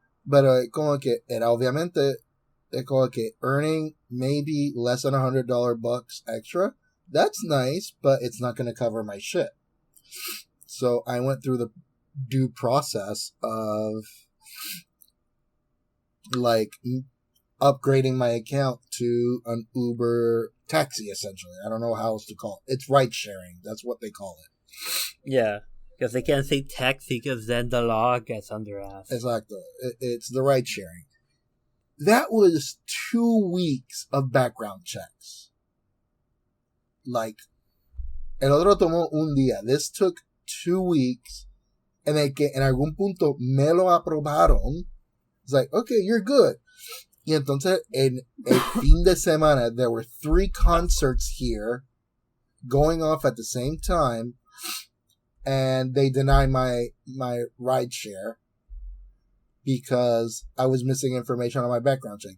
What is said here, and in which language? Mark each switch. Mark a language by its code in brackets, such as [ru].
[es] Pero como que, era obviamente, como que [en] earning maybe less than $100 bucks extra. That's nice, but it's not going to cover my shit. So I went through the due process of upgrading my account to an Uber taxi, essentially. I don't know how else to call it. It's ride sharing. That's what they call it. Yeah, because they can't say taxi because then the law gets under us. Exactly. It's the ride sharing. that was 2 weeks of background checks. Like, [es] el otro tomó un día. [en] This took 2 weeks. And [es] de que en algún punto me lo aprobaron. [en] It's like, okay, you're good. [es] Y entonces, en el fin de semana, [en] there were 3 concerts here going off at the same time. And they denied my ride share because I was missing information on my background check.